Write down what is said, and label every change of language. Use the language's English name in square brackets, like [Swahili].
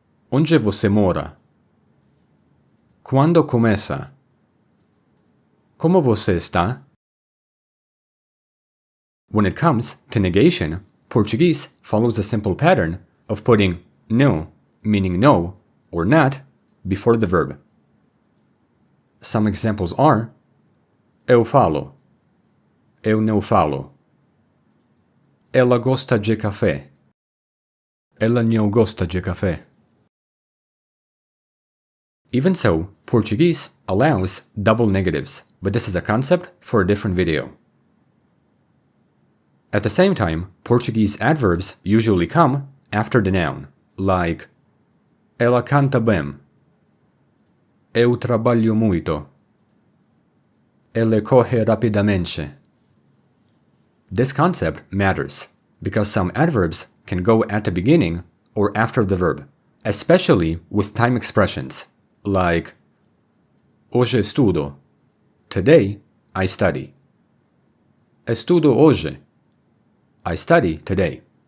[Portuguese] Onde você mora? Quando começa? Como você está? [English] When it comes to negation, Portuguese follows a simple pattern of putting no, meaning no, or not, before the verb. Some examples are [Portuguese] Eu falo, Eu não falo. Ela gosta de café, Ela não gosta de café. [English] Even so, Portuguese allows double negatives, but this is a concept for a different video. At the same time, Portuguese adverbs usually come after the noun, like [Portuguese] Ela canta bem, Eu trabalho muito, Ele corre rapidamente. [English] This concept matters because some adverbs can go at the beginning or after the verb, especially with time expressions, like [Portuguese] Hoje estudo, [English] today I study. [Portuguese] Estudo hoje, [English] I study today.